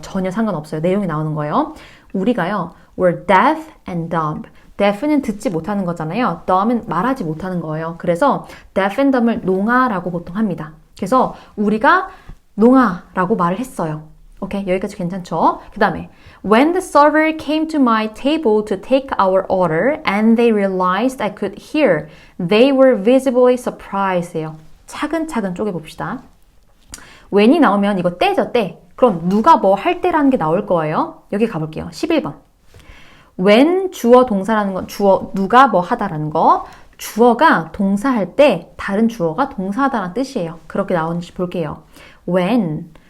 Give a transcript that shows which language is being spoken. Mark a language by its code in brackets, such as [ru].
[ko] 전혀 상관없어요. 내용이 나오는 거예요. 우리가요. [en] were deaf and dumb. [ko] deaf는 듣지 못하는 거잖아요. dumb은 말하지 못하는 거예요. 그래서 deaf and dumb을 농아라고 보통 합니다. 그래서 우리가 농아라고 말을 했어요. 오케이, 여기까지 괜찮죠? [en] 그 다음에 When the server came to my table to take our order and they realized I could hear, they were visibly surprised예요. [ko] 차근차근 쪼개봅시다. when이 나오면 이거 때죠, 때. 그럼 누가 뭐 할 때라는 게 나올 거예요. 여기 가볼게요. 11번. when 주어 동사라는 건 주어 누가 뭐 하다라는 거. 주어가 동사할 때 다른 주어가 동사하다라는 뜻이에요. 그렇게 나오는지 볼게요. when